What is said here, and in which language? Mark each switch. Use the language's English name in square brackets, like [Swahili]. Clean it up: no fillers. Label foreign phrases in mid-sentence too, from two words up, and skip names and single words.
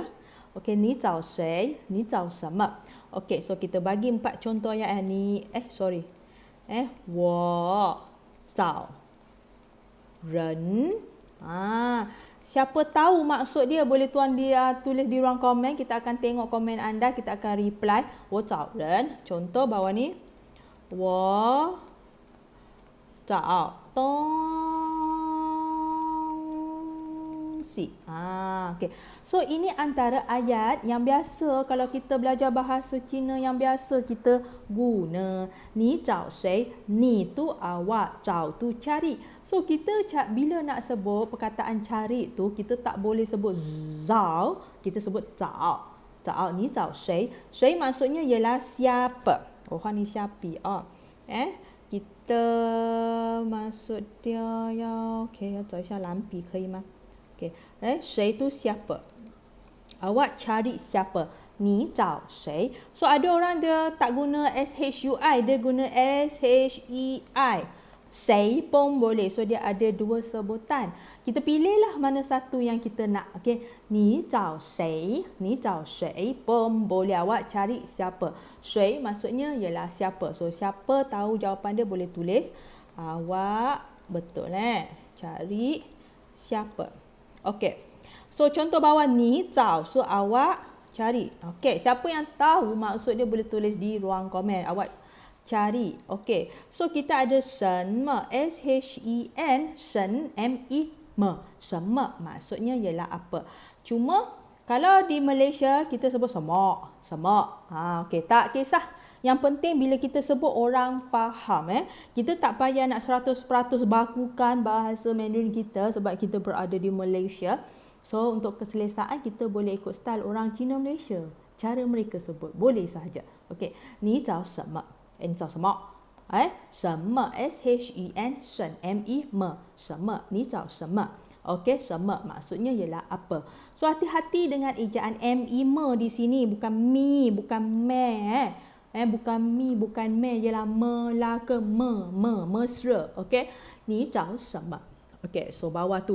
[Malay] Okey, [Chinese] 你找谁, 你找什么. [Malay] Okey, so kita bagi 4 contoh ayat ni. [Chinese] 我找人. [Malay] Siapa tahu maksud dia, boleh tuan dia tulis di ruang komen. Kita akan tengok komen anda, kita akan reply. [Chinese] 我找人. [Malay] Contoh bawah ni. [Chinese] 我找东西. [Malay] Okay. So ini antara ayat yang biasa kalau kita belajar bahasa Cina yang biasa kita guna. [Chinese] 你找谁, [Malay] ni tu awak, zhao tu cari. So kita bila nak sebut perkataan cari tu, kita tak boleh sebut zhao, kita sebut zhao. [Chinese] 找你找谁. [Malay] Shui maksudnya ialah siapa. Ni siapa. Kita maksud dia ya, [Chinese] okay, 要找一下蓝笔可以吗？ Okay. [Malay] 谁 tu siapa? Awak cari siapa? [Chinese] Ni 找谁? [Malay] So ada orang dia tak guna SHUI, dia guna SHEI. 谁 pun boleh. So dia ada dua sebutan. Kita pilihlah mana satu yang kita nak. [Chinese] Okay. 你找谁? 你找谁 [Malay] pun boleh. Awak cari siapa? 谁 maksudnya ialah siapa. So siapa tahu jawapan dia boleh tulis. Awak betul cari siapa. Okey. So contoh bawah ni zhao, so awak cari. Okey, siapa yang tahu maksud dia boleh tulis di ruang komen. Awak cari. Okey. So kita ada [Chinese] 什么, [Malay] S H E N, shen M E me. Shenme maksudnya ialah apa. Cuma kalau di Malaysia kita sebut semak. Semak. Okey, tak kisah. Yang penting bila kita sebut orang faham. Kita tak payah nak 100% bakukan bahasa Mandarin kita sebab kita berada di Malaysia. So untuk keselesaan kita boleh ikut style orang Cina Malaysia. Cara mereka sebut. Boleh sahaja. Okey. [Chinese] 你找什么. 你找什么. [Malay] Shenme. [Chinese] S-H-E-N. Shen. M-E-Me. Shenme. 你找什么. Okey. [Malay] Shenme maksudnya ialah apa. So hati-hati dengan ejaan M-E-Me di sini. Bukan mi. Bukan me. Bukan mi, bukan me, ialah melaka, mesra. Okey. [Chinese] 你找什么. [Malay] Okey, so bawah tu.